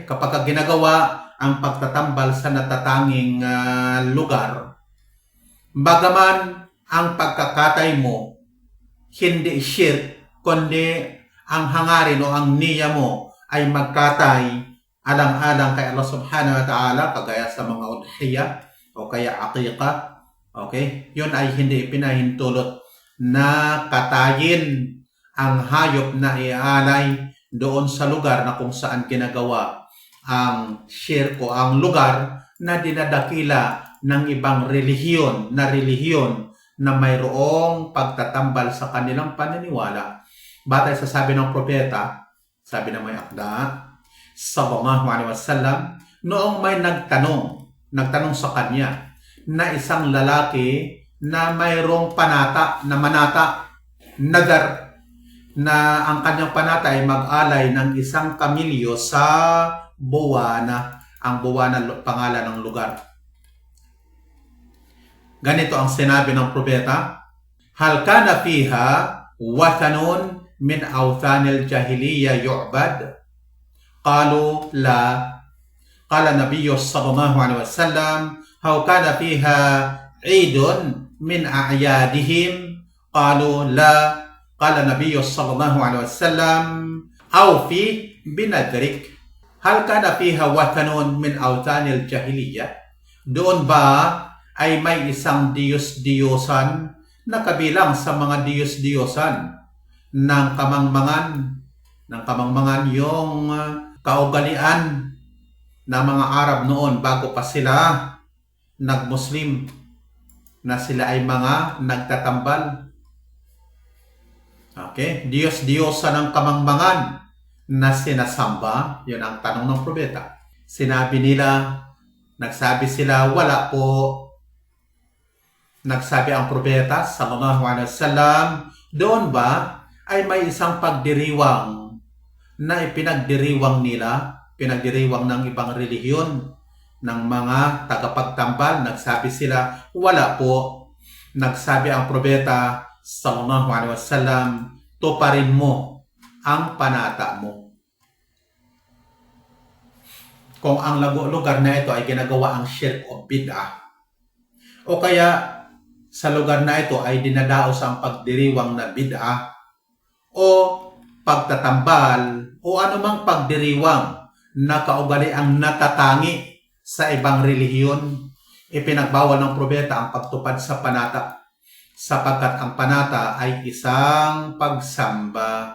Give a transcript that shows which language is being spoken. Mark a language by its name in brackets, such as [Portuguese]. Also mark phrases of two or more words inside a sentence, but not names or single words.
[Filipino] Kapag ginagawa ang pagtatambal sa natatanging lugar, bagaman ang pagkakatay mo hindi shirk, kundi ang hangarin o ang niya mo ay magkatay alang-alang kay Allah [Arabic] سبحانه وتعالى, [Filipino] kagaya sa mga udhiyah o kaya aqiqah. Okay? Yun ay hindi pinahintulot na katayin ang hayop na iaalay doon sa lugar na kung saan ginagawa ang shirk o ang lugar na dinadakila ng ibang relihiyon na mayroong pagtatambal sa kanilang paniniwala. Batay sa sabi ng propeta, sabi na may akda, [Arabic] صلى الله عليه وسلم, [Filipino] noong may nagtanong sa kanya na isang lalaki na mayroong nadar, na ang kanyang panata ay mag-alay ng isang kamilyo sa Buwana. Ang Buwana pangalan ng lugar. Ganito ang sinabi ng propeta, [Arabic] هل كان فيها وثن من أوثان الجاهلية يعبد? قالوا لا. قال النبي صلى الله عليه وسلم هل كان فيها عيد من أعيادهم? قالوا لا. قال النبي صلى الله عليه وسلم أوف بنذرك. هل كان فيها وثن من أوثان الجاهلية? [Filipino] Doon ba ay may isang diyos-diyosan na kabilang sa mga diyos-diyosan ng kamangmangan yung kaugalian ng mga Arab noon bago pa sila nag-Muslim, na sila ay mga nagtatambal. Okay? Diyos-diyosan ng kamangmangan na sinasamba, yun ang tanong ng propeta. Nagsabi sila, wala po. Nagsabi ang propeta, [Arabic] صلى الله عليه وسلم, [Filipino] doon ba ay may isang pagdiriwang na pinagdiriwang ng ibang relihiyon, ng mga tagapagtambal? Nagsabi sila, wala po. Nagsabi ang propeta, [Arabic] صلى الله عليه وسلم, [Filipino] tuparin mo ang panata mo. Kung ang lugar na ito ay ginagawa ang shirk o bid'ah, o kaya sa lugar na ito ay dinadaos ang pagdiriwang na bid'ah o pagtatambal o anumang pagdiriwang na kaugaliang natatangi sa ibang relihiyon, ipinagbawal ng propeta ang pagtupad sa panata, sapagkat ang panata ay isang pagsamba.